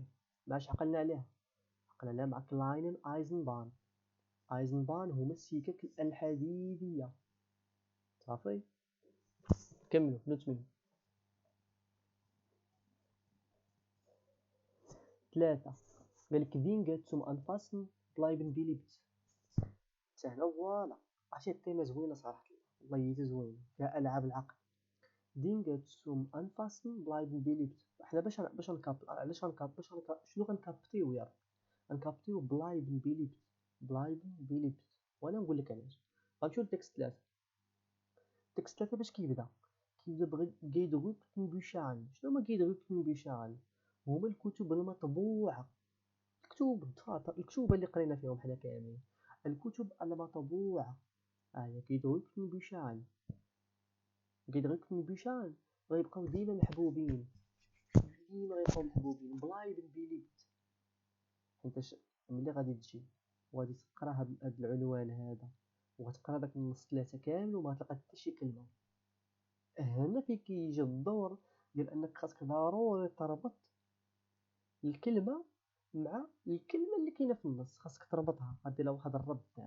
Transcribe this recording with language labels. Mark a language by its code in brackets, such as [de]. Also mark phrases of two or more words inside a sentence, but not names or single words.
[ar] ما عادش عقلنا عليها مع [de] kleinen Eisenbahn. [ar] ايزنبان هما السكك الحديديه صافي. كملوا نتمنى. 3 قالك [de] Dinge zum Anfassen bleiben beliebt. [ar] حتى هنا فوالا. عرفتي التيمه زوينه صراحه، والله هي زوينه فيها العاب العقل. [de] Dinge zum Anfassen bleiben beliebt. [ar] حنا باش نكاب علاش شنو غنكابتيو يا رب؟ غنكابتيو [de] bleiben beliebt. [ar] وانا نقول لك علاش. غنمشيو لتكست 3. تكست 3 باش كيبدا [de] gedruckten Büchern. [ar] شنو هما [de] gedruckten Büchern؟ [ar] هما الكتب المطبوعه، الكتب اللي قرينا فيهم حنا كاملين. الكتب المطبوعة [de] gedruckten Büchern. gedruckten Büchern [ar] غيبقاو ديما محبوبين، ديما غيبقاو محبوبين [de] bleiben beliebt. [ar] حيتاش ملي غادي تجي وغادي تقرا هاد العنوان هذا وغتقرا داك النص 3 كامل وما تلقى حتى شي كلمه، هنا فين كيجي الدور ديال انك خاصك ضروري تربط الكلمه مع الكلمه اللي كاينه في النص، خاصك تربطها، غدير لها واحد الربط تاعها.